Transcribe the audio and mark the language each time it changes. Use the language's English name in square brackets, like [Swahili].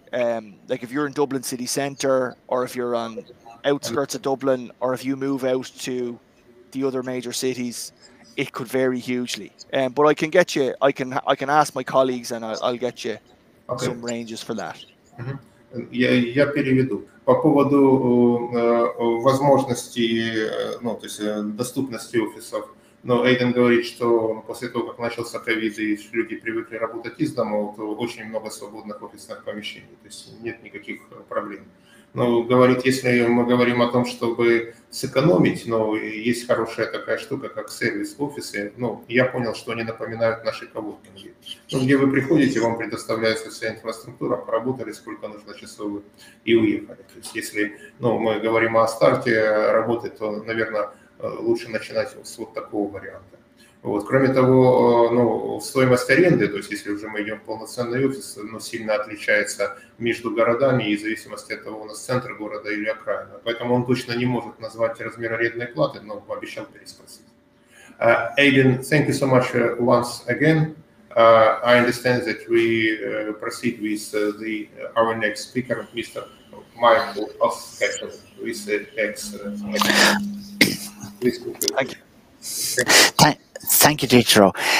[English] Like if you're in Dublin city centre, or if you're on outskirts of Dublin, or if you move out to the other major cities, it could vary hugely. But I can get you, I can ask my colleagues, and I'll get you some ranges for that. [Russian] Я переведу. По поводу возможностей, ну, то есть доступности офисов. Но Эйден говорит, что после того, как начался ковид и люди привыкли работать из дома, то очень много свободных офисных помещений, то есть нет никаких проблем. Но говорит, если мы говорим о том, чтобы сэкономить, но есть хорошая такая штука, как сервис-офисы, ну, я понял, что они напоминают наши коворкинги. Ну, где вы приходите, вам предоставляется вся инфраструктура, поработали сколько нужно часов и уехали. То есть если, ну, мы говорим о старте работы, то, наверное, лучше начинать с вот такого варианта. Вот. Кроме того, ну, стоимость аренды, то есть если уже мы идем в полноценный офис, ну, сильно отличается между городами и в зависимости от того, у нас центр города или окраина. Поэтому он точно не может назвать размер арендной платы, но обещал переспросить. [English] Aidan, thank you so much once again. I understand that we proceed with our next speaker, Mr. Michael Osketten, with X. Thank you. Thank you, Ditro.